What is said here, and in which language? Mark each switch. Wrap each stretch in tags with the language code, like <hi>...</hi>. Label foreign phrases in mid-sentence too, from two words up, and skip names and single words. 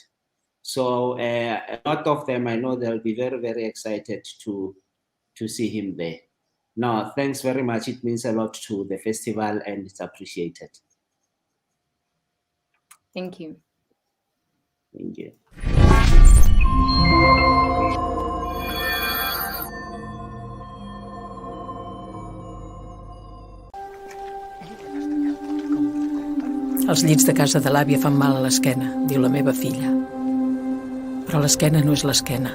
<en>So a lot of them, I know they'll be very, very excited to see him there. No, thanks very much. It means a lot to the festival, and it's appreciated. Thank you. Thank you.</en> <ca>Els llits de casa de l'àvia fan mal a l'esquena, diu la meva filla. Però l'esquena no és l'esquena.</ca>